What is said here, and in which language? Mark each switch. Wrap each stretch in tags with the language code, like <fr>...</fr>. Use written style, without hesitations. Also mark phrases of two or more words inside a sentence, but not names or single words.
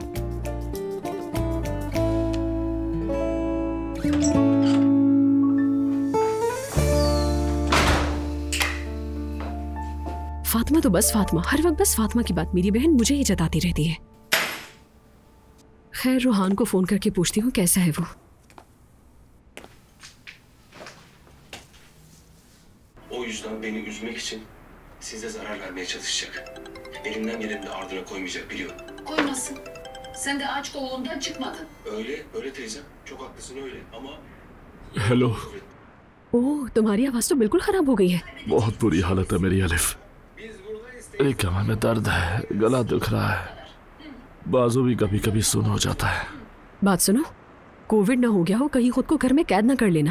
<hi>फातिमा तो बस फातिमा, हर वक्त बस फातिमा की बात मेरी बहन मुझे ही जताती रहती है। खैर रूहान को फोन करके पूछती हूँ कैसा है वो।</hi> <tr>O yüzden beni üzmek için size zarar vermeye çalışacak. Elimden geleni de ardına koymayacak biliyorum. Koymasın. Sen de aç kolundan çıkmadın. Öyle teyzem. Çok haklısın öyle ama...</tr> <hi>हेलो। ओह, तुम्हारी आवाज तो बिल्कुल खराब हो गई है। बहुत बुरी हालत है मेरी अलिफ। एक कमर में दर्द है, गला दुख रहा है, बाजू भी कभी कभी सुन हो जाता है। बात सुनो, कोविड ना हो गया हो, कहीं खुद को घर में कैद ना कर लेना।</hi>